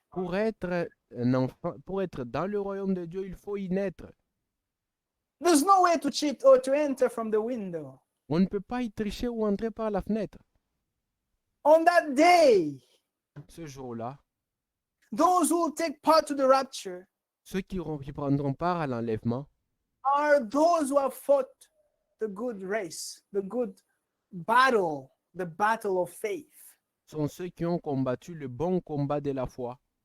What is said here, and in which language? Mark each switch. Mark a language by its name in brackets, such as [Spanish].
[French] Pour être un enfant, pour être dans le royaume de Dieu, il faut y naître. [English] There's no way to cheat or to enter from the window. [French] On ne peut pas y tricher ou entrer par la fenêtre. [English] On that day, [French] Ce jour-là, [English] those who will take part to the rapture [French] ceux qui prendront part à l'enlèvement [English] are those who have fought the good race, the good battle, the battle of faith. [French] sont ceux qui ont combattu le bon combat de la foi,